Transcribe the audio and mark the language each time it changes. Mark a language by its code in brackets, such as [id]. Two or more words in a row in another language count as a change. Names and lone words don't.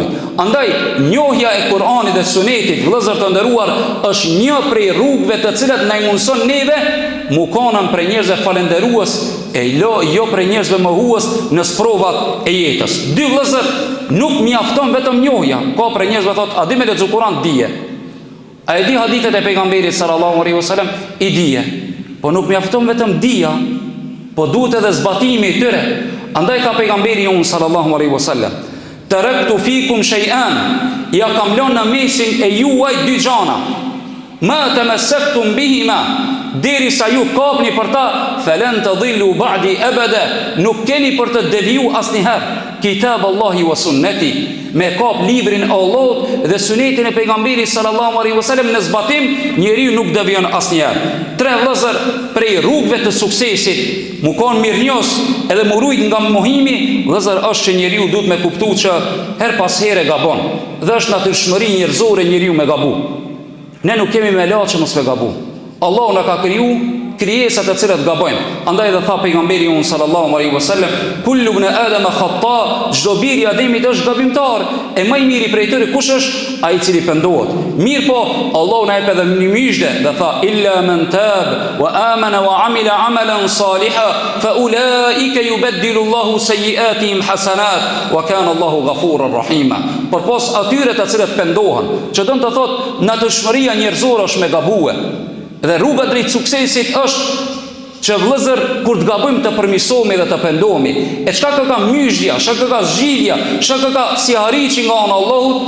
[sq] Andaj njohja e Kur'anit dhe Sunetit, vëllezër të nderuar, është një prej rrugëve të cilat na mundson neve mu konam prej njerëzve falendërues e jo prej njerëzve mohues në sprovat e jetës. Dy vëllezër, nuk mjafton vetëm njohja. Ka prej njerëzve thotë, a di me lexu Kur'an? Dije. A e di hadithet e pejgamberit [ar] صلى الله عليه وسلم? [sq] I dije. Po nuk mjafton vetëm dija, po duhet edhe zbatimi i tyre. Andaj ka pejgamberi unë [ar] صلى الله عليه وسلم, تركت فيكم شيئا, [sq] ja kam lënë në mesin e juaj dy gjana, [ar] ما تمسكتم بهما, [sq] derisa ju kapni për ta, [ar] فلن تضلوا بعدي أبدا, [sq] nuk keni për të deviju asnjëherë. [ar] كتاب الله وسنتي, [sq] me kap librin e Allahut dhe sunetin e pejgamberit [ar] صلى الله عليه وسلم [sq] në zbatim, njeriu nuk devijon asnjëherë. Tre vëllezër prej rrugëve të suksesit, mu kon mirënjohës edhe mu rujt nga mohimi, vëllezër, është që njeriu duhet me kuptu që her pas here gabon. Dhe është natyrshmëri njerëzore njeriu me gabu. Ne nuk kemi me la që mos me gabu. Allahu na ka kriju krijesat të cilat gabojnë. Andaj dhe tha pejgamberi unë [ar] صلى الله عليه وسلم, كل ابن آدم خطاء, [sq] çdo biri i Ademit është gabimtar, e më i miri prej tyre kush është? Ai i cili pendohet. Mirë po, Allahu na jep edhe një myshde dhe tha, [ar] إلا من تاب وآمن وعمل عملا صالحا فأولئك يبدل الله سيئاتهم حسنات وكان الله غفورا رحيما. [sq] Përpos atyre të cilët pendohen, që do të thotë natyrshmëria njerëzore është me gabue. Dhe rruga drejt suksesit është që vëllezër, kur të gabojmë të përmirësohemi dhe të pendohemi. E çka ka myshja, çka ka zgjidhja, çka ka si harriçi nga ana Allahut?